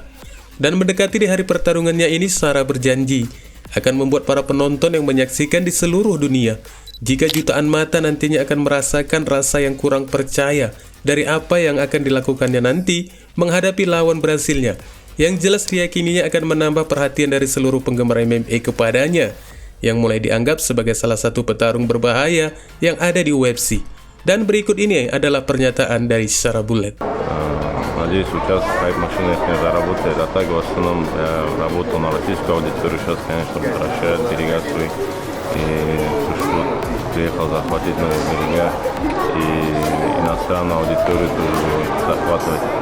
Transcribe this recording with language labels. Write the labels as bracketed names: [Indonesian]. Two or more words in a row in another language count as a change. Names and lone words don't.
[Indonesian] Dan mendekati di hari pertarungannya ini, Sara berjanji akan membuat para penonton yang menyaksikan di seluruh dunia, jika jutaan mata nantinya akan merasakan rasa yang kurang percaya dari apa yang akan dilakukannya nanti menghadapi lawan Brasilnya, yang jelas diyakininya akan menambah perhatian dari seluruh penggemar MMA kepadanya, yang mulai dianggap sebagai salah satu petarung berbahaya yang ada di UFC. Dan berikut ini adalah pernyataan dari Sarabulet. [Russian] Надеюсь, сейчас хайп машина если заработает. А так в основном работал на российскую аудиторию. Сейчас, конечно, возвращает делегацию. И приехал захватить новые берега. И иностранную аудиторию тоже захватывать.